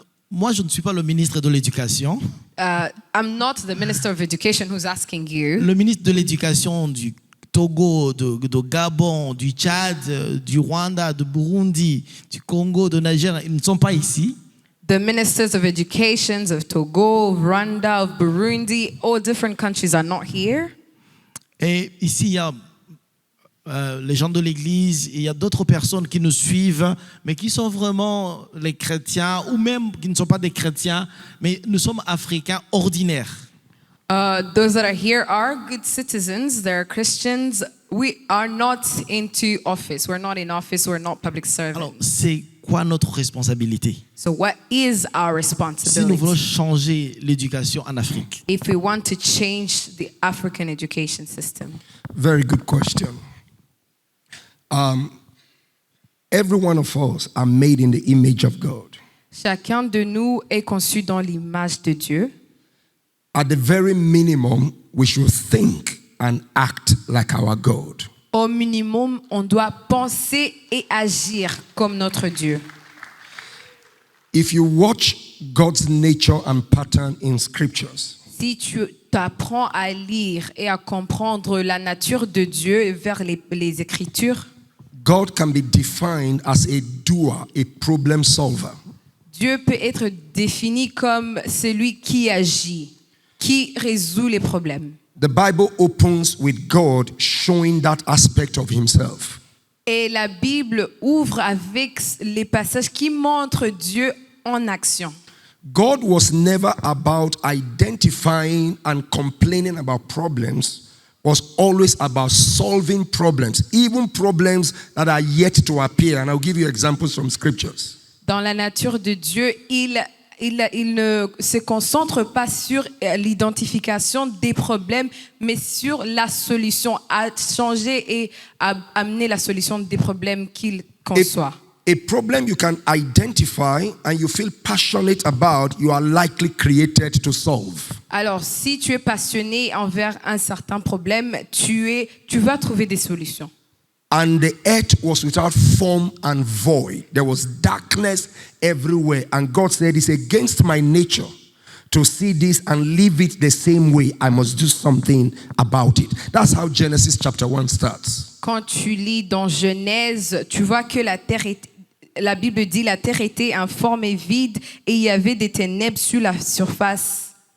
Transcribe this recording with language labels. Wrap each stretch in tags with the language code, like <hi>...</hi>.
<fr>Moi, je ne suis pas le ministre de l'éducation.</fr> <en>I'm not the Minister of Education who's asking you.</en> <fr>Le ministre de l'éducation du Togo, de Gabon, du Tchad, du Rwanda, du Burundi, du Congo, de Niger, ils ne sont pas ici.</fr> <en>The ministers of education of Togo, of Rwanda, of Burundi, all different countries are not here.</en> <fr>Et ici, il y a les gens de l'Église, il y a d'autres personnes qui nous suivent, mais qui sont vraiment les chrétiens, ou même qui ne sont pas des chrétiens, mais nous sommes Africains ordinaires.</fr> <en>Those that are here are good citizens. They're Christians. We are not into office. We're not in office. We're not public servants.</en> <fr>Alors, c'est quoi notre responsabilité?</fr> <en>So what is our</en> <fr>Si nous voulons</fr> <en>responsibility</en> <fr>changer l'éducation en Afrique,</fr> <en>if we want to change the African education system? Very good question. Every one of us are made in the image of God.</en> <fr>Chacun de nous est conçu dans l'image de Dieu.</fr> <en>At the very minimum, we should think and act like our God.</en> <fr>Au minimum, on doit penser et agir comme notre Dieu.</fr> <en>If you watch God's nature and pattern in scriptures,</en> <fr>Si tu t'apprends à lire et à comprendre la nature de Dieu vers les Écritures,</fr> <en>God can be defined as a doer, a problem solver.</en> <fr>Dieu peut être défini comme celui qui agit, qui résout les problèmes.</fr> <en>The Bible opens with God showing that aspect of himself.</en> <fr>Et la Bible ouvre avec les passages qui montrent Dieu en action.</fr> <en>God was never about identifying and complaining about problems, was always about solving problems, even problems that are yet to appear. And I'll give you examples from scriptures.</en> <fr>Dans la nature de Dieu, il ne se concentre pas sur l'identification des problèmes, mais sur la solution, à changer et à amener la solution des problèmes qu'il conçoit.</fr> <en>A problem you can identify and you feel passionate about, you are likely created to solve.</en> <fr>Alors, si tu es passionné envers un certain problème, tu vas trouver des solutions.</fr> <en>And the earth was without form and void. There was darkness everywhere. And God said, it's against my nature to see this and leave it the same way. I must do something about it. That's how Genesis chapter 1 starts.</en> <fr>Quand tu lis dans Genèse, tu vois que la Bible dit la terre était informe et vide et il y avait des ténèbres sur la surface.</fr>